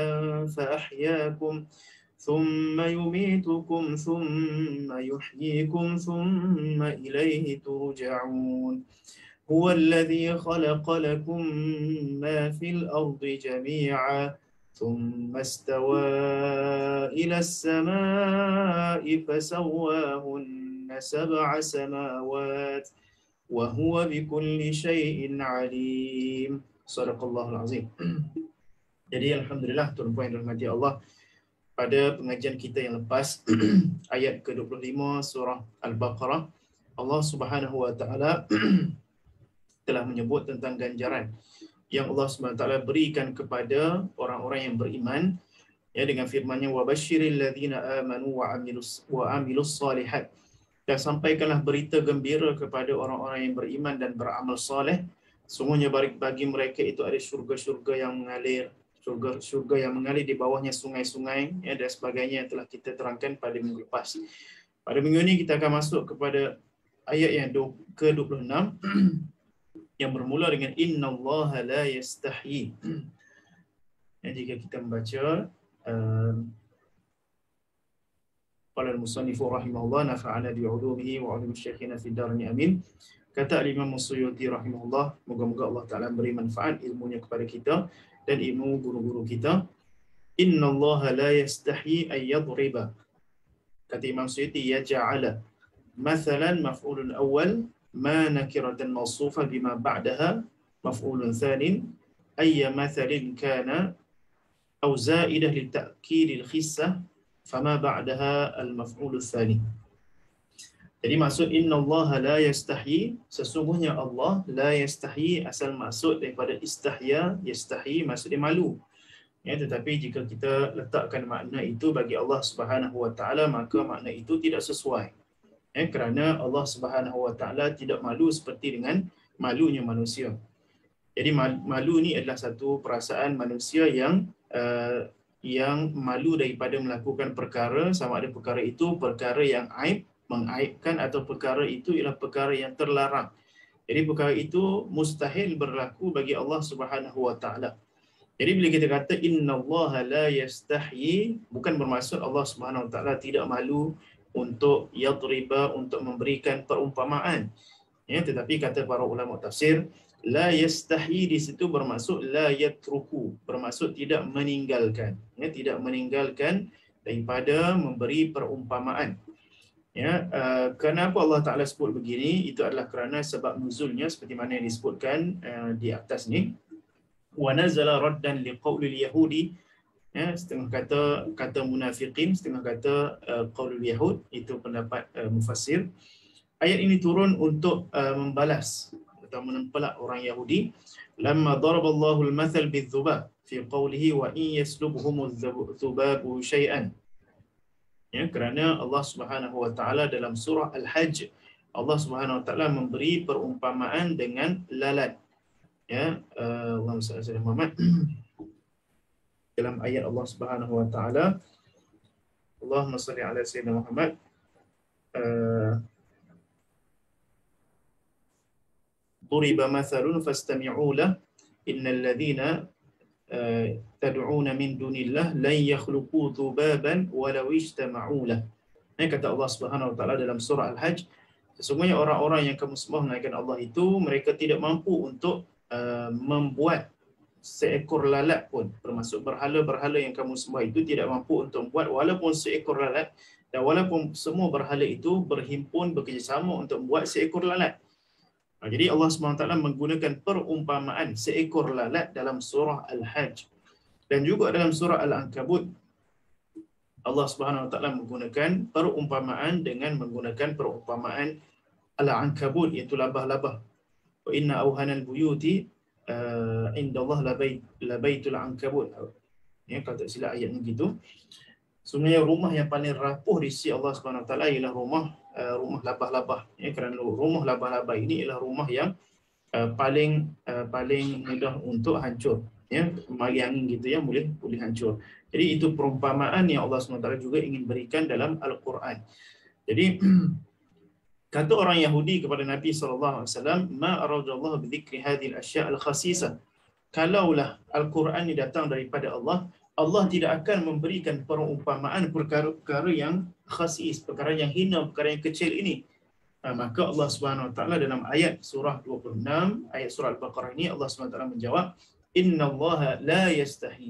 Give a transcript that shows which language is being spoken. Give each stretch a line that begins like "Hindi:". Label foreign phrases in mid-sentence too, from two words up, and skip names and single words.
Arabic: فأحياكم ثم يميتكم ثم يحييكم ثم إليه ترجعون هو الذي خلق لكم ما في الأرض جميعا ثم استوى إلى السماء فسواهن 7 سماوات وهو بكل شيء عليم. صدق الله العظيم.
Malay: Jadi alhamdulillah, tuan-tuan yang dirahmati Allah, pada pengajian kita yang lepas ayat ke-25 surah Al-Baqarah, Allah Subhanahu wa taala telah menyebut tentang ganjaran yang Allah Subhanahu wa taala berikan kepada orang-orang yang beriman, ya, dengan firman-Nya
Arabic: وبشر الذين آمنوا وعملوا الصالحات,
Malay: dan sampaikanlah berita gembira kepada orang-orang yang beriman dan beramal soleh, sungguhnya bagi mereka itu ada syurga-syurga yang mengalir, syurga yang mengalir di bawahnya sungai-sungai, ya, dan sebagainya yang telah kita terangkan pada minggu lepas. Pada minggu ini kita akan masuk kepada ayat yang ke-26 yang bermula dengan
Arabic: إن الله لا يستحيي.
Malay: Dan jika kita membaca
Arabic: قال المصنف رحمه الله نفعنا بعلومه وعلوم شيخنا في الدارين آمين.
Malay: Kata Imam Suyuti rahimahullah, moga-moga Allah Taala beri manfaat ilmunya kepada kita dan ilmu guru-guru kita.
Arabic: إن الله لا يستحيي أن يضرب. Kata Imam Suyuti, أي جعل مثلا مفعول أول ما نكرة موصوفة بما بعدها مفعول ثان أي مثل كان أو زائدة لتأكيد الخسة فما بعدها المفعول الثاني.
Malay: Jadi maksud
Arabic: إن الله لا يستحيي,
Malay: sesungguhnya Allah
Arabic: لا يستحيي
Malay: asal maksud daripada
Arabic: استحيا يستحيي
Malay: maksud dia malu. Ya, tetapi jika kita letakkan makna itu bagi Allah Subhanahu wa taala maka makna itu tidak sesuai. Ya, kerana Allah Subhanahu wa taala tidak malu seperti dengan malunya manusia. Jadi malu ni adalah satu perasaan manusia yang malu daripada melakukan perkara, sama ada perkara itu perkara yang aib, mengaibkan, atau perkara itu ialah perkara yang terlarang. Jadi perkara itu mustahil berlaku bagi Allah Subhanahu wa taala. Jadi bila kita kata
Arabic: إن الله لا يستحيي,
Malay: bukan bermaksud Allah Subhanahu wa taala tidak malu untuk yadriba, untuk memberikan perumpamaan. Ya, tetapi kata para ulama tafsir,
Arabic: لا يستحيي
Malay: di situ bermaksud
Arabic: لا يترك,
Malay: bermaksud tidak meninggalkan. Ya, tidak meninggalkan daripada memberi perumpamaan. Ya, kenapa Allah Taala sebut begini? Itu adalah kerana sebab nuzulnya seperti mana yang disebutkan di atas ni.
Arabic: ونزل ردا لقول اليهود,
Malay: ya, setengah kata munafiqin, setengah kata
Arabic: قول اليهود,
Malay: itu pendapat mufassir. Ayat ini turun untuk membalas atau menempelak orang Yahudi.
Arabic: لما ضرب الله المثل بالذباب في قوله وإن يسلبهم الذباب شيئا.
Malay: Ya, kerana Allah Subhanahu wa taala dalam surah Al-Hajj, Allah Subhanahu wa taala memberi perumpamaan dengan lalat. Ya,
Arabic: اللهم صل على محمد.
Malay: Dalam ayat
Arabic: Allah Subhanahu wa taala, اللهم صل على سيدنا محمد ضرب مثل فاستمعوا له إن الذين تدعون من دون الله لن يخلقوا ذبابا ولو اجتمعوا له.
Malay: Ini kata Allah Subhanahu wa taala dalam surah Al-Hajj, sesungguhnya orang-orang yang kamu sembah melainkan Allah itu mereka tidak mampu untuk membuat seekor lalat pun, termasuk berhala-berhala yang kamu sembah itu tidak mampu untuk membuat walaupun seekor lalat, dan walaupun semua berhala itu berhimpun bekerjasama untuk membuat seekor lalat. Jadi Allah SWT menggunakan perumpamaan seekor lalat dalam surah Al-Hajj, dan juga dalam surah Al-Ankabut Allah SWT menggunakan perumpamaan dengan menggunakan perumpamaan Al-Ankabut, iaitu labah-labah.
Arabic: وإن أوهن البيوت عند الله لبيت العنكبوت.
Malay: Ya, kalau tak silap ayat begitu. Sebenarnya rumah yang paling rapuh di sisi Allah SWT ialah rumah labah-labah. Ya, kerana rumah labah-labah ini ialah rumah yang paling mudah untuk hancur. Ya, mari angin gitu ya, boleh hancur. Jadi itu perumpamaan yang Allah SWT juga ingin berikan dalam Al-Quran. Jadi kata orang Yahudi kepada Nabi SAW,
Arabic: ما أراد الله بذكر هذه الأشياء الخسيسة.
Malay: Kalaulah Al-Quran ini datang daripada Allah, Allah tidak akan memberikan perumpamaan perkara-perkara yang khasis, perkara yang hina, perkara yang kecil ini. Maka Allah Subhanahu wa taala dalam ayat surah 26, ayat surah Al-Baqarah ini, Allah Subhanahu wa taala menjawab,
Arabic: إن الله لا يستحيي.